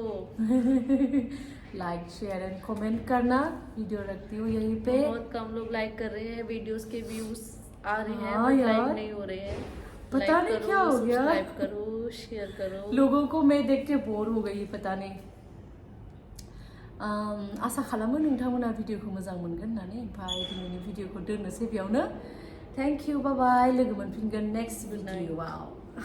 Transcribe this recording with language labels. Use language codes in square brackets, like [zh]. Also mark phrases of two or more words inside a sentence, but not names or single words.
[en] like share and comment [hi] करना वीडियो रखती हूँ यहीं पे बहुत कम लोग लाइक कर रहे हैं वीडियोस के व्यूज आ रहे हैं हाँ बट यार। लाइक नहीं हो रहे हैं पता Like नहीं करो, क्या हो गया। सब्सक्राइब करो शेयर करो लोगों को मैं देख के बोर हो गई पता नहीं [brx] आशा खालामो नोंथांमोना भिडियोखौ मोजां मोनगोन होननानै ओमफ्राय दिनैनि भिडियोखौ दोननोसै बेयावनो [en] thank you bye bye [brx] लोगो मोनफिनगोन नेक्स्ट भिडियोआव